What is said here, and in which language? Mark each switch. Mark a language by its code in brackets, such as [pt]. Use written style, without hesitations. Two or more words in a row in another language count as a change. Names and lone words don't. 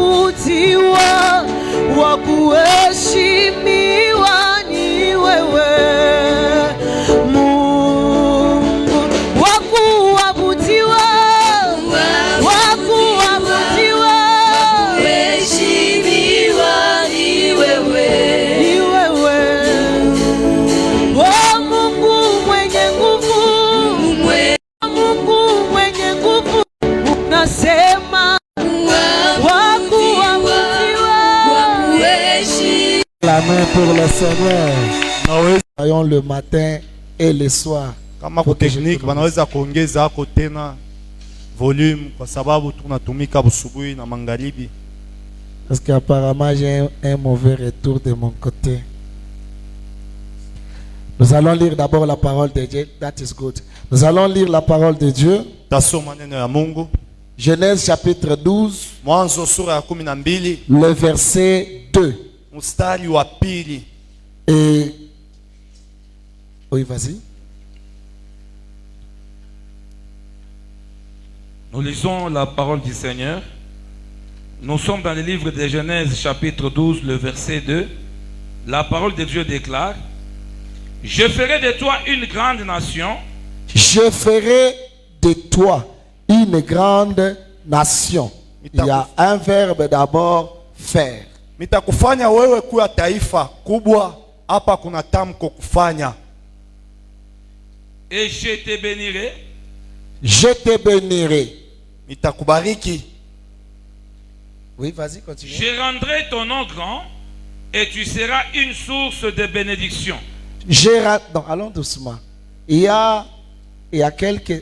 [sw] kuabudiwa, wa kuheshimiwa ni wewe Mungu, wa kuabudiwa, wa kuabudiwa, kuheshimiwa ni wewe, ni wewe oh Mungu mwenye nguvu, Mungu mwenye nguvu, unasema [fr] la main pour le Seigneur. Voyons le matin et le soir. [sw] Kama kwa technique wanaweza kuongeza hapo tena volume kwa sababu tunatumika busubuhi na magharibi. [fr] Parce qu'apparemment j'ai un mauvais retour de mon côté. Nous allons lire d'abord la parole de Dieu. [en] That is good. [fr] Nous allons lire la parole de Dieu. [sw] Tasoma neno ya Mungu. [fr] Genèse chapitre 12. [sw] Mwanzo sura ya 12. [fr] Le verset 2. [sw] Mstari wa pili. [fr] Et oui, vas-y. Nous lisons la parole du Seigneur. Nous sommes dans le livre de Genèse chapitre 12, le verset 2. La parole de Dieu déclare: je ferai de toi une grande nation. Je ferai de toi une grande nation. Il y a un verbe d'abord, faire. [sw] Nitakufanya wewe kuwa taifa kubwa. Hapa kuna tamko kufanya. [fr] Et je te bénirai. Je te bénirai. [sw] Nitakubariki. [fr] Oui, vas-y, continue. Je rendrai ton nom grand et tu seras une source de bénédiction. Non, allons doucement. Il y a quelques...